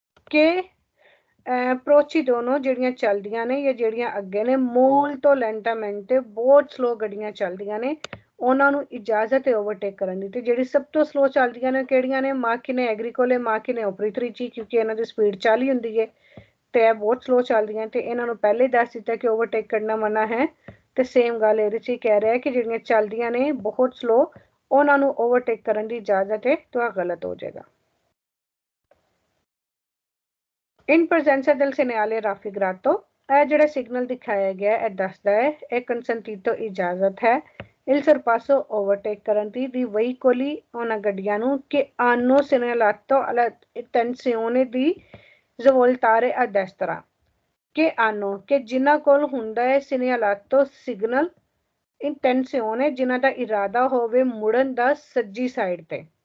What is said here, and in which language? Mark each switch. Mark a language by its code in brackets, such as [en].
[pa] ਕਿ ਪ੍ਰੋਚੀ ਦੋਨੋਂ ਜਿਹੜੀਆਂ ਚੱਲਦੀਆਂ ਨੇ ਜਾਂ ਜਿਹੜੀਆਂ ਅੱਗੇ ਨੇ ਮੋਲਟੋ ਲੈਂਟਾਮੈਂਟੇ ਬਹੁਤ ਸਲੋ ਗੱਡੀਆਂ ਚੱਲਦੀਆਂ ਨੇ ਉਹਨਾਂ ਨੂੰ ਇਜਾਜ਼ਤ ਹੈ ਓਵਰਟੇਕ ਕਰਨ ਦੀ। ਤੇ ਜਿਹੜੀ ਸਭ ਤੋਂ ਸਲੋ ਚੱਲਦੀਆਂ ਨੇ ਕਿਹੜੀਆਂ ਨੇ [it] macchine agricole, macchine operatrici [pa] ਕਿਉਂਕਿ ਇਹਨਾਂ ਦੀ ਸਪੀਡ 40 ਹੁੰਦੀ ਹੈ ਤੇ ਇਹ ਬਹੁਤ ਸਲੋ ਚੱਲਦੀਆਂ ਤੇ ਇਹਨਾਂ ਨੂੰ ਪਹਿਲੇ ਹੀ ਦੱਸ ਦਿੱਤਾ ਕਿ ਓਵਰਟੇਕ ਕਰਨਾ ਮਨਾ ਹੈ। ਤੇ ਸੇਮ ਗੱਲ ਇਹਦੇ 'ਚ ਕਹਿ ਰਿਹਾ ਕਿ ਜਿਹੜੀਆਂ ਚੱਲਦੀਆਂ ਨੇ ਬਹੁਤ ਸਲੋ ਉਹਨਾਂ ਨੂੰ ਓਵਰਟੇਕ ਕਰਨ ਦੀ ਇਜਾਜ਼ਤ ਹੈ, ਤਾਂ ਗਲਤ ਹੋ ਜਾਏਗਾ। [it] in presenza del segnale raffigurato, [pa] ਇਹ ਜਿਹੜਾ ਸਿਗਨਲ ਦਿਖਾਇਆ ਗਿਆ ਇਹ ਦੱਸਦਾ ਹੈ ਇਹ ਕੰਸੈਂਟੀਟੋ ਇਜਾਜ਼ਤ ਹੈ [it] il sorpasso [pa] overtake ਕਰਨ ਦੀ [it] veicoli [pa] ਉਹਨਾਂ ਗੱਡੀਆਂ ਨੂੰ [it] che hanno segnalato alla attenzione di svoltare a destra che hanno [pa] ਕਿ ਜਿਨ੍ਹਾਂ ਕੋਲ ਹੁੰਦਾ ਹੈ [it] segnalato [pa] signal [it] intenzione [pa] ਜਿਨ੍ਹਾਂ ਦਾ ਇਰਾਦਾ ਹੋਵੇ ਮੁੜਨ ਦਾ ਸੱਜੀ ਸਾਈਡ ਤੇ